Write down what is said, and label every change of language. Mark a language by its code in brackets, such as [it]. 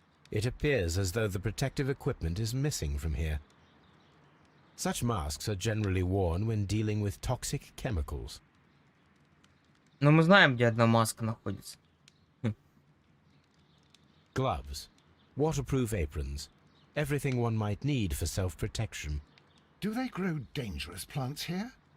[en] It appears as though the protective equipment is missing from here. Such masks are generally worn when dealing with toxic chemicals. [ru] Но мы знаем, где одна маска находится. [en] Gloves, waterproof aprons, everything one might need for self-protection. Do they grow dangerous plants here?